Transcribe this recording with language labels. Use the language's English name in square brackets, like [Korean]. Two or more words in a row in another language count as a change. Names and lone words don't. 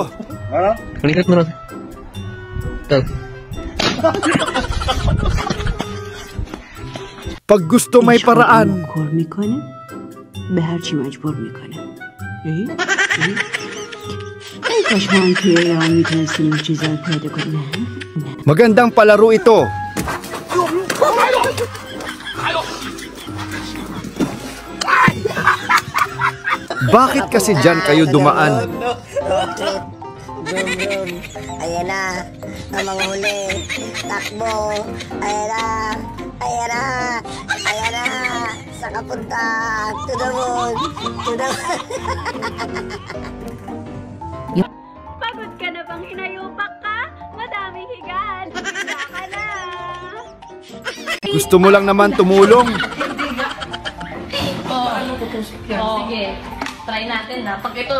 [Filipino] Balikat mo rin. Pag gusto may paraan. [Persian] به هر چی مجبور میکنه. ای کاش ما هم توی ایران میتونستیم این چیزا رو پیدا کنیم. [Filipino] Magandang palaro ito. Bakit kasi dyan kayo dumaan? Brum, ayan na, ang mga huli, takbo, ayan na, ayan na, ayan na, sa kapunta, [English] to the moon, to the moon. [Filipino] Pagod ka na bang hinayupak ka? Madaming higaan, hila ka na. Gusto mo lang naman tumulong? Sige, try natin na. Pag ito,